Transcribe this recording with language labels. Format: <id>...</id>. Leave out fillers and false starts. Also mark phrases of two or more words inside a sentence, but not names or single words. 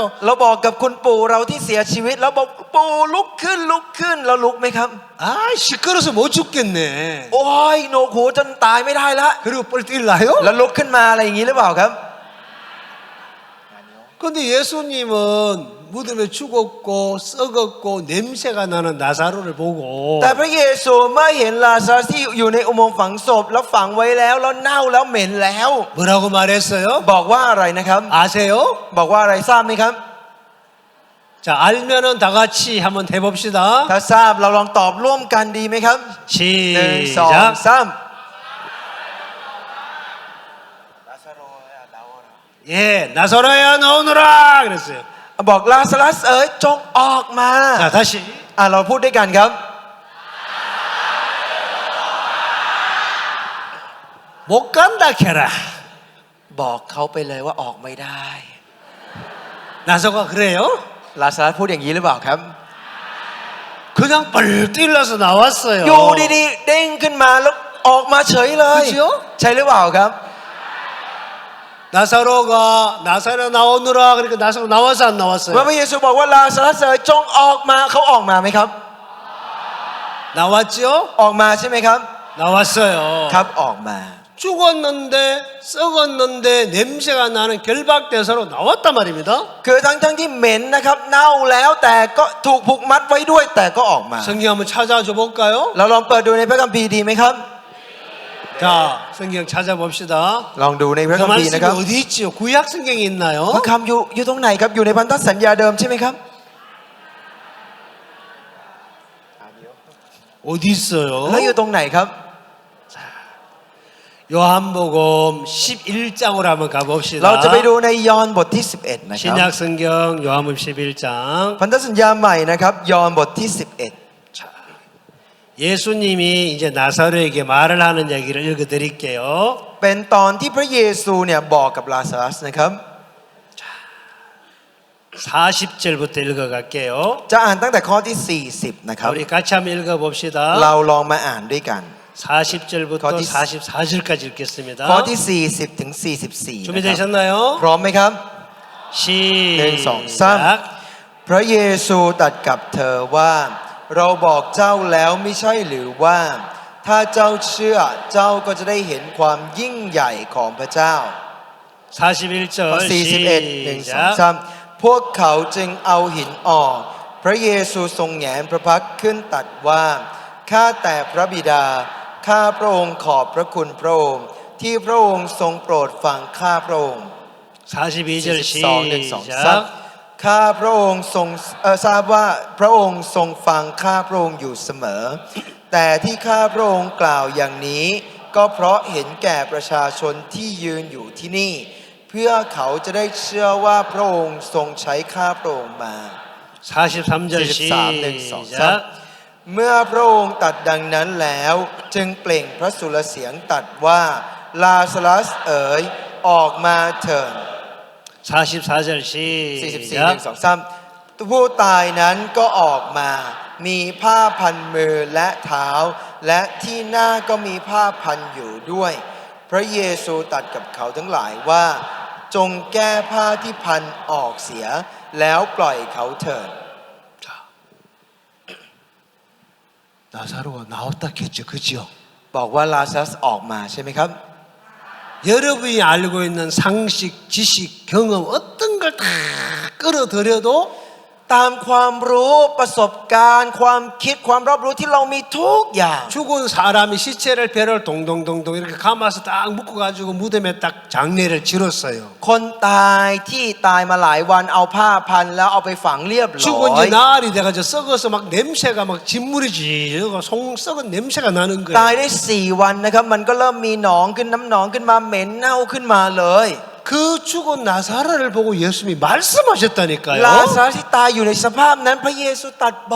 <th>เราบอกกับคุณปู่เราที่เสียชีวิตเราบอกปู่ลุกขึ้นเราลุกไหมครับ</th> <ko>아 시끄러서 못 죽겠네.</ko> <th>โอ้ยโหนวกหูจนตายไม่ได้ละ</th> <ko>그리고 뻘떡 일라요?</ko> <th>แล้วลุกขึ้นมาอะไรอย่างนี้หรือเปล่าครับ</th> <ko>근데 예수님은 무덤에 죽었고 썩었고 냄새가 나는 나사로를 보고</ko> <th>แต่พระเยซูเมื่อเห็นลาซารัสที่อยู่ในอุโมงค์ฝังศพแล้วฝังไว้แล้วเน่าแล้วเหม็นแล้ว</th> <ko>뭐라고 말했어요?</ko> <th>บอกว่าอะไรนะครับ</th> <ko>아세요?</ko> <th>บอกว่าอะไรทราบไหมครับ</th> <ko>자 알면은 다 같이 한번 해봅시다.</ko> <th>ถ้าทราบเราลองตอบร่วมกันดีไหมครับ หนึ่งสอง</th> <ko>시작.</ko> <th>สาม</th> <ko>예, 나서라야 나오너라 그랬어요.</ko> <th>บอกลาซารัสเอ๋ยจงออกมา</th> <ko>자 다시</ko> <th>เราพูดด้วยกันครับ</th> <ko>못 간다 캐라.</ko> <th>บอกเขาไปเลยว่าออกไม่ได้</th> <ko>나서가 그래요?</ko> <th>ลาซารัสพูดอย่างนี้หรือเปล่าครับ</th> <ko>그냥 뻘 뛰어서 나왔어요.</ko> <th>อยู่ดีๆเด้งขึ้นมาแล้วออกมาเฉยเลย</th> <ko>그죠?</ko> <th>ใช่หรือเปล่าครับ</th> <ko>나사로 나오느라 그러니까 나사로 나와서 안</ko> <th>เมื่อ</th> <ko>나왔어요.</ko> <th>พระเยซูบอกว่าลาซารัสเอ๋ยจงออกมาเขาออกมาไหมครับ</th> <ko>나왔죠?</ko> <th>ออกมาใช่ไหมครับ</th> <ko>나왔어요.</ko> <th>ครับออกมา</th> <ko>죽었는데 썩었는데 냄새가 나는 결박대사로 나왔단 말입니다.</ko> <th>คือทั้งที่เหม็นนะครับเน่าแล้วแต่ก็ถูกผูกมัดไว้ด้วยแต่ก็ออกมา</th> <ko>성경 한번 찾아줘 볼까요?</ko> <th>เราลองเปิดดูในพระคัมภีร์ดีไหมครับ</th> <ko>자, 성경 찾아봅시다.</ko> <th>ลองดูในพระ</th> <ko>그</ko> <th>คัมภีร์</th> <ko>말씀이</ko> <th>นะครับ</th> <ko>어디 있지요? 구약 성경에 있나요?</ko> <th>พระคำอยู่ตรงไหนครับอยู่ในพันธสัญญาเดิมใช่ไหมครับ</th> <ko>어디 있어요?</ko> <th>แล้วอยู่ตรงไหนครับ</th> <ko>요한복음 11장으로 한번</ko> <th>เรา</th> <ko>가봅시다.</ko> <th>จะไปดูในยอห์นบทที่ 11 นะครับ</th> <ko>신약 성경 요한복음 11장.</ko> <th>พันธสัญญาใหม่นะครับยอห์นบทที่</th> <ko>예수님이 이제 나사로에게 말을 하는 얘기를 읽어드릴게요.</ko> <th>11 เป็นตอนที่พระเยซูเนี่ยบอกกับลาซารัสนะครับ</th> <ko>40절부터 읽어갈게요.</ko> <th>จะอ่านตั้งแต่ข้อที่ 40 นะครับ</th> <ko>우리 같이 한번 읽어봅시다.</ko> <th>เราลองมาอ่านด้วยกัน</th> <ko>40절부터 거기 44절까지 읽겠습니다.</ko> <th>ข้อที่ 40 ถึง 44 นะครับ</th> <ko>준비되셨나요?</ko> <th>พร้อมไหมครับ หนึ่งสองสาม</th> <ko>시작.</ko> <th>พระเยซูตรัสกับเธอว่า เราบอกเจ้าแล้วไม่ใช่หรือว่า ถ้าเจ้าเชื่อเจ้าก็จะได้เห็นความยิ่งใหญ่ของพระเจ้า</th> <ko>41절</ko> <th>41 1 2</th> <ko>시작.</ko> <th>3พวกเขาจึงเอาหินออก พระเยซูทรงแหงนพระพักตร์ขึ้นตรัสว่า ข้าแต่พระบิดา ข้าพระองค์ขอบพระคุณพระองค์ที่พระองค์ทรงโปรดฟังข้าพระองค์</th> <ko>42절</ko> <th>42 1 2</th> <ko>시작.</ko> <th>3 ข้าพระองค์ทรงทราบว่าพระองค์ทรงฟังข้าพระองค์อยู่เสมอ แต่ที่ข้าพระองค์กล่าวอย่างนี้ ก็เพราะเห็นแก่ประชาชนที่ยืนอยู่ที่นี่ เพื่อเขาจะได้เชื่อว่าพระองค์ทรงใช้ข้าพระองค์มา</th> <ko>43절</ko> <th>43 1 2</th> <ko>시작.</ko> <th>3เมื่อพระองค์ตรัดดังนั้นแล้วจึงเปล่งพระสุรเสียงตรัสว่าลาซารัสเอ๋ยออกมาเถิด</th> <ko>44절</ko> <th>44</th> <ko>시작.</ko> <th>1 2 3 ผู้ตายนั้นก็ออกมา มีผ้าพันมือและเท้า และที่หน้าก็มีผ้าพันอยู่ด้วยพระเยซูตรัสกับเขาทั้งหลายว่าจงแก้ผ้าที่พันออกเสียแล้วปล่อยเขาเถิด</th> <ko>자, 나사로가 나왔다 했죠, 그죠?</ko> <th>บอกว่าลาซารัสออกมาใช่ไหมครับ</th> <ko>여러분이 알고 있는 상식, 지식, 경험 어떤 걸 다 끌어들여도</ko> <th>ตามความรู้ประสบการณ์ความคิดความรอบรู้ที่เรามีทุกอย่าง</th> <ko>죽은 사람이 시체를 배를 동동동동 이렇게 감아서 딱 묶어가지고 무덤에 딱 장례를 치렀어요.</ko> <th>คนตายที่ตายมาหลายวันเอาผ้าพันแล้วเอาไปฝังเรียบร้อ</th> <ko>죽은</ko> <th>ย</th> <ko>지 나흘이 돼가지고 썩어서 막 냄새가 막 진물이 지르고 썩은 냄새가 나는</ko> <th>ตาย</th> <ko>거예요.</ko> <th>ได้4 วันนะครับมันก็เริ่มมีหนองขึ้นน้ำหนองขึ้นมาเหม็นเน่าขึ้นมาเลย</th> <ko>그 죽은 나사로를 보고 예수님이 말씀하셨다니까요.</ko> <th>ลาซารัสที่ตายอยู่ในสภาพนั้นพระเยซูตรัสบอก</th>